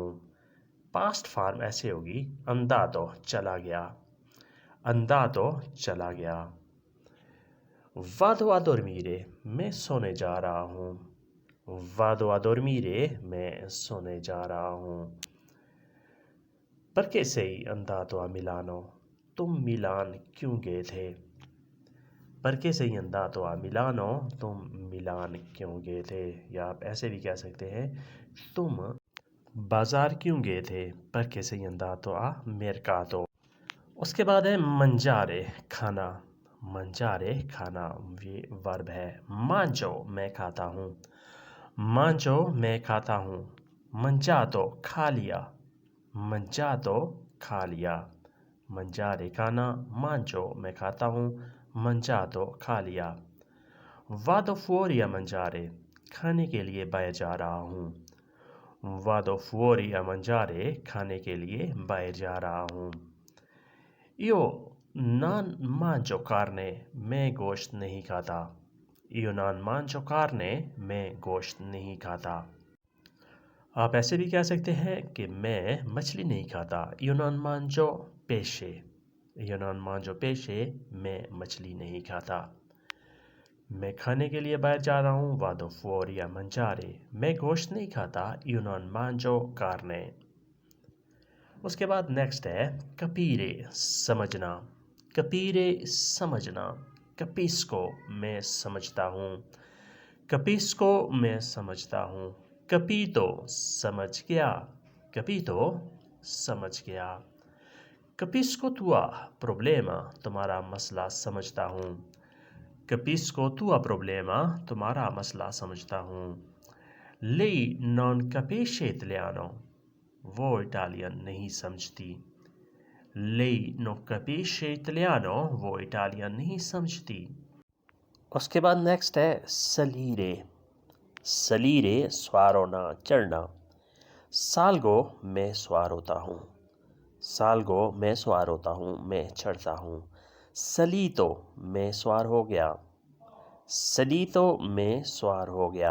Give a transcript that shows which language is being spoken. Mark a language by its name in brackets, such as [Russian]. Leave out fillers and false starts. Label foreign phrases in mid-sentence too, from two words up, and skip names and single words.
[English] past form [Hindi] ऐसे होगी अंदादो चला गया, अंदादो चला गया। [Italian] vado a dormire, [Hindi] मैं सोने जा रहा हूँ, [Italian] vado a dormire, [Hindi] मैं सोने जा रहा हूँ। [Italian] परché sei andato a Milano, [Hindi] तुम मिलान क्यों गए थे? [Italian] परché sei andato a Milano, [Hindi] तुम मिलान क्यों गए थे? या आप ऐसे भी कह सकते हैं तुम बाजार क्यों गए थे? [Italian] परché sei andato a mercato। [Hindi] उसके बाद है मंजारे खाना, मंजारे खाना, ये वर्ब है। मांजो मैं खाता हूँ, मांजो मैं खाता हूँ। मंजातो खा लिया, मंजातो खा लिया। मंजारे खाना, मांजो मैं खाता हूँ, मंजातो खा लिया। [Italian] वादो fuori a mangiare, [Hindi] खाने के लिए बाहर जा रहा हूँ, [Italian] वादो fuori a mangiare, [Hindi] खाने के लिए बाहर जा रहा हूँ। [Italian] Io non mangio carne, [Hindi] मैं गोश्त नहीं खाता, [Italian] Io non mangio carne, [Hindi] मैं गोश्त नहीं खाता। आप ऐसे भी कह सकते हैं कि मैं मछली नहीं खाता, [Italian] Io non mangio pesce, Io non mangio pesce, [Hindi] मैं मछली नहीं खाता। मैं खाने के लिए बाहर जा रहा हूँ, [Italian] वादो fuori a mangiare, [Hindi] मैं गोश्त नहीं खाता, [Italian] Io non mangio carne। [Hindi] उसके बाद नेक्स्ट है capire, समझना, capire समझना। capisco मैं समझता हूँ, capisco मैं समझता हूँ। capito समझ गया, capito समझ गया। [Italian] capisco tua problema, [Hindi] तुम्हारा मसला समझता हूँ, [Italian] capisco tua problema, [Hindi] तुम्हारा मसला समझता हूँ। [Italian] lei non capisce italiano, [Hindi] वो इटालियन नहीं समझती, [Italian] lei non capisce italiano, [Hindi] वो इटालियन नहीं समझती। उसके बाद नेक्स्ट है सलीरे, सलीरे सवार होना, चढ़ना। सालगो मैं सवार होता हूँ, सालगो मैं सवार होता हूँ, मैं चढ़ता हूँ। सलीतो मैं सवार हो गया, सलीतो मैं सवार हो गया।